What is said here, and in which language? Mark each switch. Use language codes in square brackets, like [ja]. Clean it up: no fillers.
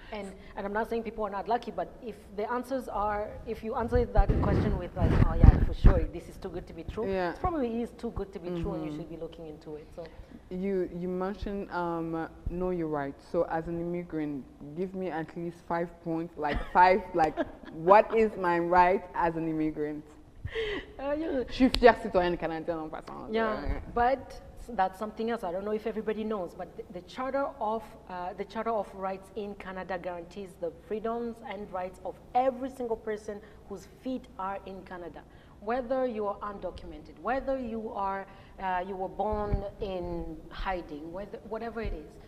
[en] And I'm not saying people are not lucky, but if the answers are, if you answer that question with like, oh yeah, for sure, this is too good to be true, it probably is too good to be true and you should be looking into it. So you mentioned know your rights. So as an immigrant, give me at least 5 points, like what is my right as an immigrant? [fr] Je suis fière citoyenne canadienne en passant. [en] Yeah, but that's something else. I don't know if everybody knows, but the Charter of Rights in Canada guarantees the freedoms and rights of every single person whose feet are in Canada, whether you are undocumented, whether you are you were born in hiding, whatever it is.